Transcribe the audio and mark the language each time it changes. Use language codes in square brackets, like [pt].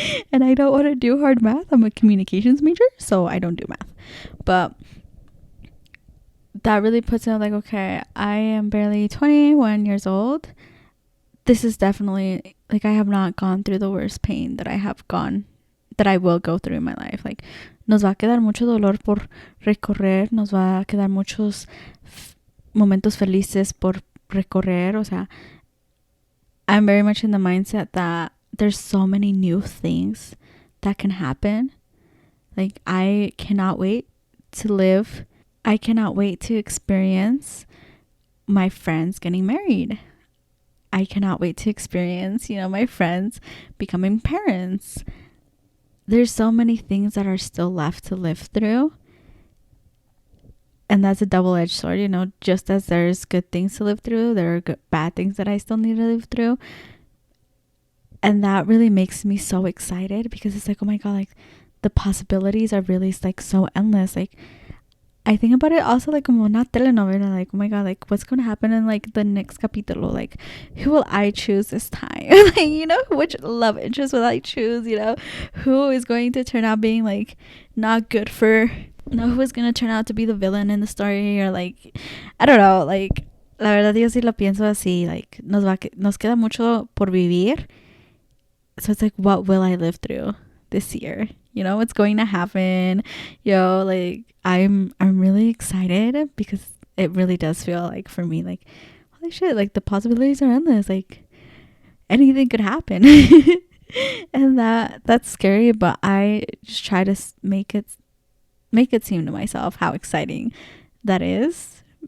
[en] And I don't want to do hard math. I'm a communications major, so I don't do math. But that really puts it like, okay, I am barely 21 years old. This is definitely, like, I have not gone through the worst pain that I will go through in my life. [es] Like, nos va a quedar mucho dolor por recorrer, nos va a quedar muchos momentos felices por recorrer. O sea, [en] I'm very much in the mindset that there's so many new things that can happen. Like, I cannot wait to live. I cannot wait to experience my friends getting married. I cannot wait to experience, my friends becoming parents. There's so many things that are still left to live through. And that's a double-edged sword, just as there's good things to live through, there are bad things that I still need to live through. And that really makes me so excited, because it's like, oh my God, like, the possibilities are really, like, so endless. Like, I think about it also like [es] como una telenovela, [en] like, oh my God, like, what's going to happen in, like, the next capítulo? Like, who will I choose this time? Like, which love interest will I choose? Who is going to turn out being, like, not good for, who is going to turn out to be the villain in the story? Or, like, I don't know, [es] like, la verdad yo sí lo pienso así, like, nos queda mucho por vivir. [en] So it's like, what will I live through this year? What's going to happen? Like, I'm really excited, because it really does feel like, for me, like, holy shit, like, the possibilities are endless. Like, anything could happen. And that's scary, but I just try to make it seem to myself how exciting that is.